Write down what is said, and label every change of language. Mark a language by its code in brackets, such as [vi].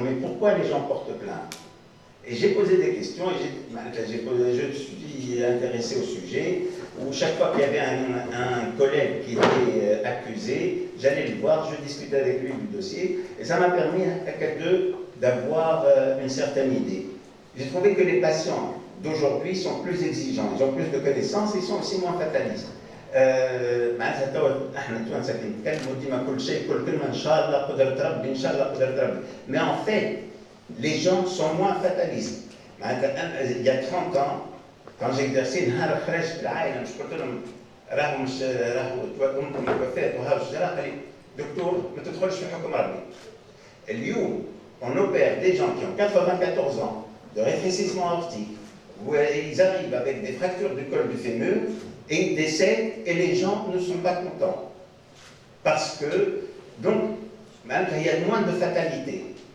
[fr] Mais pourquoi les gens portent plainte? Et j'ai posé des questions et je suis intéressé au sujet, où chaque fois qu'il y avait un collègue qui était accusé, j'allais le voir, je discutais avec lui du dossier, et ça m'a permis à quelqu'un d'avoir une certaine idée. J'ai trouvé que les patients d'aujourd'hui sont plus exigeants, ils ont plus de connaissances, ils sont aussi moins fatalistes. [ar] معناتها توا احنا التوانسه كي نتكلموا ديما كل شيء كل كلمه ان شاء الله قدرة ربي ان شاء الله قدرة ربي. [fr] Mais en fait, les gens sont moins fatalistes. [ar] معناتها [fr] il y a 30 ans quand j'exerçais [ar] نهار خرجت العائله مش قلت لهم راهو مش راهو امكم توفات وهاو الشجره قال لي دكتور ما تدخلش في حكم ربي. اليوم [fr] on opère des gens qui ont 94 ans de rétrécissement aortique où ils arrivent avec des fractures du col du fémur et ils décèdent et les gens ne sont pas contents. Parce que, donc, il y a moins de fatalité.